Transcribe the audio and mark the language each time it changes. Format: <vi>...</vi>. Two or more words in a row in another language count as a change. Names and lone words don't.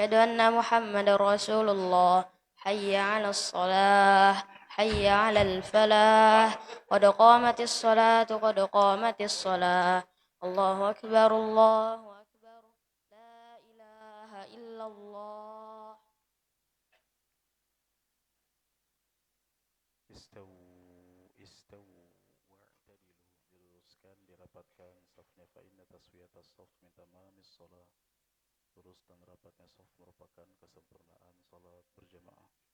<ar>أشهد أن محمدا رسول الله. حي على الصلاة حي على الفلاح قد قامت الصلاة قد قامت الصلاة الله أكبر الله أكبر لا إله إلا الله. استووا واعتدلوا,</ar> <id>diluruskan, dirapatkan safnya,</id> <ar>فإن تسوية الصف من تمام الصلاة.</ar> <id>Lurus dan rapatnya saf merupakan kesempurnaan salat berjamaah.</id>